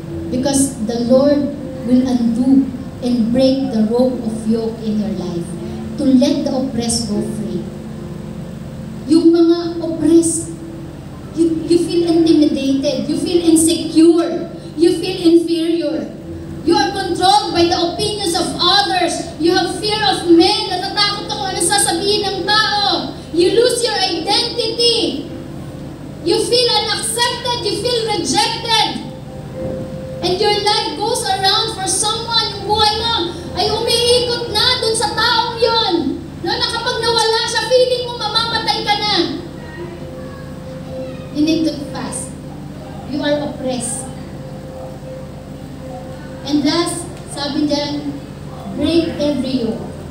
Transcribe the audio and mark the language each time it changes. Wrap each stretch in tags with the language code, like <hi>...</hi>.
<en>Because the Lord will undo and break the rope of yoke in your life to let the oppressed go free.</en> <tl>Yung mga</tl> <en>oppressed, you feel intimidated, you feel insecure, you feel inferior. You are controlled by the opinions of others. You have fear of men.</en> <tl>Natatakot ako ano sasabihin ng tao.</tl> <en>You lose your identity. You feel unaccepted. You feel rejected. And your life goes around for someone.</en> <tl>Yung buhay mo ay umiikot na dun sa taong yon. No, na kapag nawala siya, feeling mo mamamatay ka na.</tl> <en>You need to fast. You are oppressed. And last,</en> <tl>sabi dyan,</tl> <en>break every yoke.</en>